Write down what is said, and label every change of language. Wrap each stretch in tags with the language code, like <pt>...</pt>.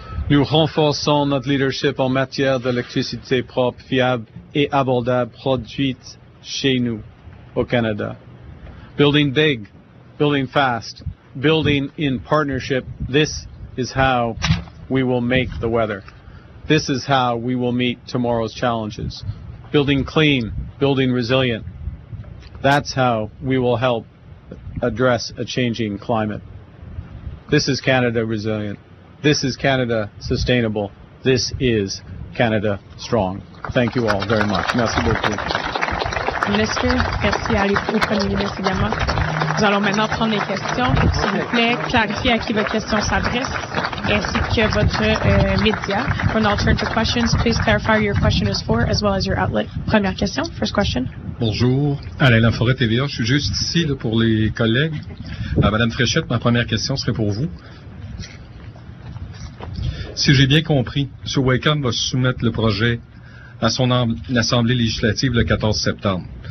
<fr>Nous renforçons notre leadership en matière d'électricité propre, fiable et abordable, produite chez nous, au Canada.</fr> <en>Building big, building fast, building in partnership, this is how we will make the weather. This is how we will meet tomorrow's challenges. Building clean, building resilient, that's how we will help address a changing climate. This is Canada resilient. This is Canada sustainable. This is Canada strong. Thank you all very much.</en> <fr>Merci beaucoup. Minister, merci à l'époux Premier ministre également. Nous allons maintenant prendre les questions. S'il vous plaît, clarifiez à qui votre question s'adresse, ainsi que votre média.</fr> <en>For an alternative questions, please clarify your question is for, as well as your outlet.</en> <fr>Première question,</fr> <en>first question.</en> <fr>Bonjour, Alain Laforêt, TVA. Je suis juste ici là, pour les collègues. Madame Fréchette, ma première question serait pour vous. Si j'ai bien compris, M. Wakeham va soumettre le projet à son assemblée législative le 14 septembre.</fr>